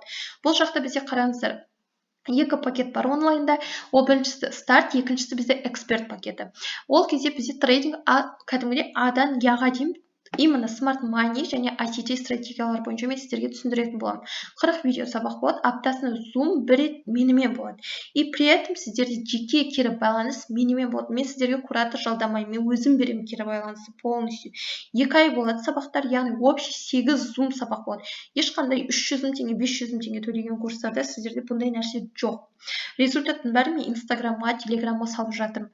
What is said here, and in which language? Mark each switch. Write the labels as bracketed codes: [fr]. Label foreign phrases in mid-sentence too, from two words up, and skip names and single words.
[kk] Бұл жақта бізде қараңыздар, 2 пакет бар онлайнда. Ол біріншісі старт, екіншісі бізде эксперт пакеті. Ол кезде бізде трейдинг кәдімгідей А-дан Я-ға дейін именно [en] smart money [kk] және ICT стратегиялар бойынша мен сіздерге түсіндіретін боламын. 40 видео сабақ болады, аптасына Zoom бір рет менімен болады. [ru] И при этом [kk] сіздерде жеке кері байланыс менімен болады. Мен сіздерге куратор жалдамаймын, мен өзім беремін кері байланысты полностью. 2 ай болады сабақтар, яғни общий 8 Zoom сабақ болады. Ешқандай 300 теңге, 500 теңге төлеген курстарда сіздерде бұндай нәрсе жоқ. Результаттың бәрі мен Инстаграмға, Телеграмға салып жатырмын.